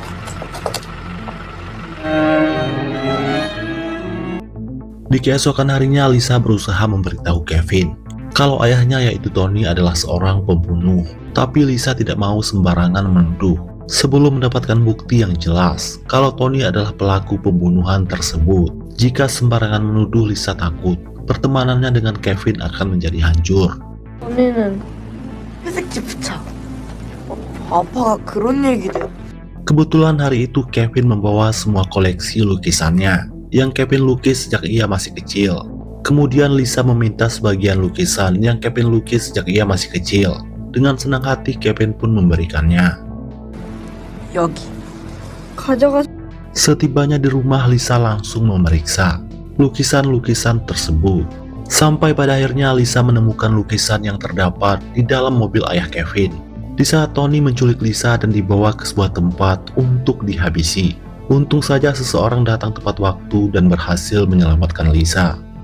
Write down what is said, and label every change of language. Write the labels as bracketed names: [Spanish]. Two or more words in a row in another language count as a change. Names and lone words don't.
[Indonesian] Di keesokan harinya Lisa berusaha memberitahu Kevin kalau ayahnya yaitu Tony adalah seorang pembunuh. Tapi Lisa tidak mau sembarangan menuduh sebelum mendapatkan bukti yang jelas kalau Tony adalah pelaku pembunuhan tersebut. Jika sembarangan menuduh, Lisa takut pertemanannya dengan Kevin akan menjadi hancur. [Korean] 언니는 회색지 부착. 아빠가 그런 얘기를. [Indonesian] Kebetulan hari itu Kevin membawa semua koleksi lukisannya yang Kevin lukis sejak ia masih kecil. Kemudian Lisa meminta sebagian lukisan yang Kevin lukis sejak ia masih kecil. Dengan senang hati Kevin pun memberikannya. [Korean] 여기. 가져가. [Indonesian] Setibanya di rumah, Lisa langsung memeriksa lukisan-lukisan tersebut. Sampai pada akhirnya Lisa menemukan lukisan yang terdapat di dalam mobil ayah Kevin. Di saat Tony menculik Lisa dan dibawa ke sebuah tempat untuk dihabisi. Untung saja seseorang datang tepat waktu dan berhasil menyelamatkan Lisa.